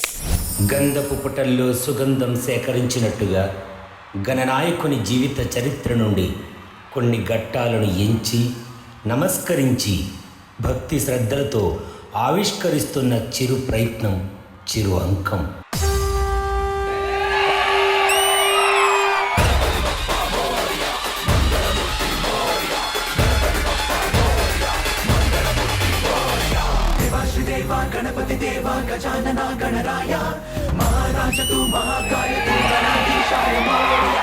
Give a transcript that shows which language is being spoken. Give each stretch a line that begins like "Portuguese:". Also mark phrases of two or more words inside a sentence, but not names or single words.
Telugu: గంధపు పుటల్లో సుగంధం సేకరించినట్టుగా గణనాయకుని జీవిత చరిత్ర నుండి కొన్ని ఘట్టాలను ఎంచి నమస్కరించి భక్తి శ్రద్ధలతో ఆవిష్కరిస్తున్న చిరు ప్రయత్నం, చిరు అంకం.
Marathi: गणपति देवा गजानना गणराय महाराज तू महाकाय तू गणाधीशाय मौर्य.